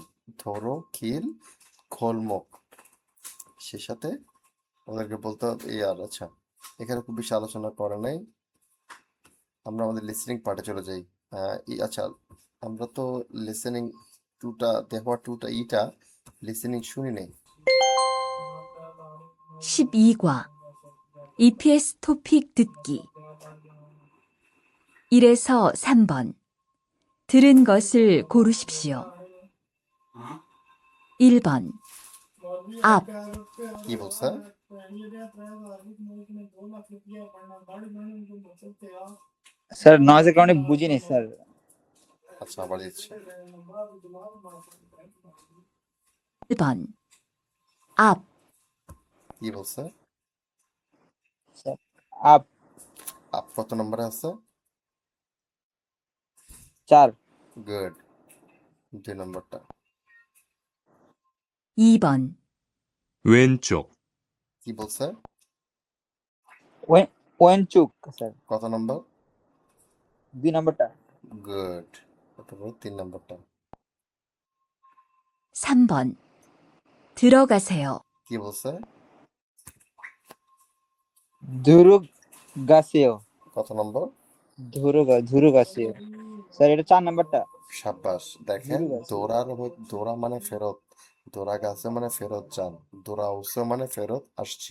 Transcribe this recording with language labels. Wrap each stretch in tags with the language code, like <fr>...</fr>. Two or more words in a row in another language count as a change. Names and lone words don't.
<bn>ধরো, খিল, খোলমুখ, সে সাথে ওদেরকে বলতে হবে ইয়ার। আচ্ছা, এখানে খুব বেশি আলোচনা করে নাই, আমরা আমাদের</bn> <en>listening part</en> <bn>চলে যাই। আচ্ছা, আমরা তো লিসেনিং টুটা দেওয়া টুটা ইটা লিসেনিং শুনি নেই।</bn> <ko>12과 EPS 토픽 듣기 1에서 3번 들은 것을 고르십시오. 1번 앞,</ko> <bn>কি বলছে? স্যার নয়েজের কারণে বুঝিনি স্যার। আচ্ছা, আবার দিচ্ছি।</bn> <ko>1번 앞,</ko> <bn>কি বলছে? আপ আপ কত নম্বরে আছে? 4। গুড, 2 নম্বরটা।</bn> <ko>2번 왼쪽,</ko> <bn>কি বলছে? ওয়েনচুক স্যার, কত নম্বর? 2 নম্বরটা। গুড, তারপর 3 নম্বরটা।</bn> <ko>3번 들어가세요.</ko> <bn>কি বলছে? ধুরুগাসিও, কত নম্বর? ধুরুগাসিও স্যার, এটা 4 নম্বরটা। সাব্বাস। দেখেন, দৌড়া মানে ফেরত, দৌড়া গাছে মানে ফেরত যান, দৌড়া উৎসব মানে ফেরত আসছি।</bn>